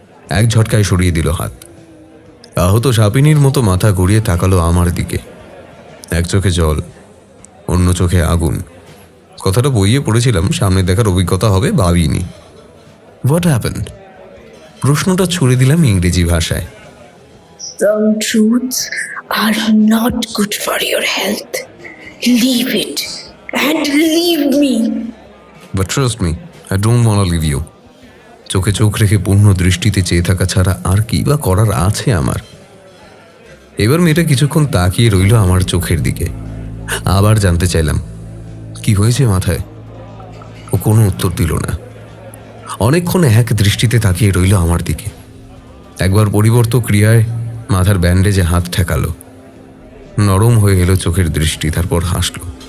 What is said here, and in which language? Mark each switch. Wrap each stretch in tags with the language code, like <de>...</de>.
<bn>এক ঝটকায় সরিয়ে দিল হাত। আহত সাপিনীর মতো মাথা ঘুরিয়ে তাকালো আমার দিকে। এক চোখে জল, অন্য চোখে আগুন। কথাটা বইয়ে পড়েছিলাম, সামনে দেখার অভিজ্ঞতা হবে ভাবিনি।</bn> <en>What happened?</en> <bn>প্রশ্নটা ছুড়ে দিলাম ইংরেজি ভাষায়।</bn> <en>Some truths are not good for your health. Leave it and leave me. But trust me, I don't want to leave you.</en> <bn>চোখে চোখ রেখে পূর্ণ দৃষ্টিতে চেয়ে থাকা ছাড়া আর কি বা করার আছে আমার। এবার মেয়েটা কিছুক্ষণ তাকিয়ে রইল আমার চোখের দিকে। আবার জানতে চাইলাম, কি হয়েছে মাথায়? ও কোনো উত্তর দিল না। অনেকক্ষণ এক দৃষ্টিতে তাকিয়ে রইল আমার দিকে। একবার পরিবর্ত ক্রিয়ায় মাথার ব্যান্ডেজে হাত ঠেকালো, নরম হয়ে এলো চোখের দৃষ্টি, তারপর হাসল।</bn>